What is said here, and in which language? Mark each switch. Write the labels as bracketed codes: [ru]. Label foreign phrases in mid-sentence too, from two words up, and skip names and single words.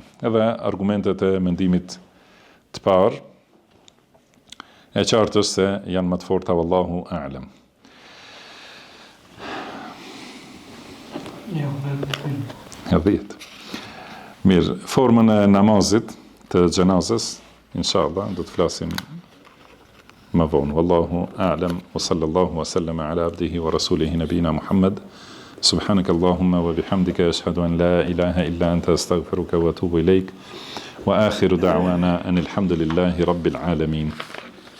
[sq] Edhe argumentet e mendimit të parë e qartë është se janë më të forta, [ar] والله أعلم. [sq] Ja, 10. Mirë, formën e namazit të xhenazës, inshallah, do të flasim më vonë. [ar] والله أعلم وصلى الله وسلم على عبده ورسوله نبينا محمد. سبحانك اللهم وبحمدك أشهد أن لا إله إلا أنت أستغفرك وأتوب إليك. وآخر دعوانا أن الحمد لله رب العالمين.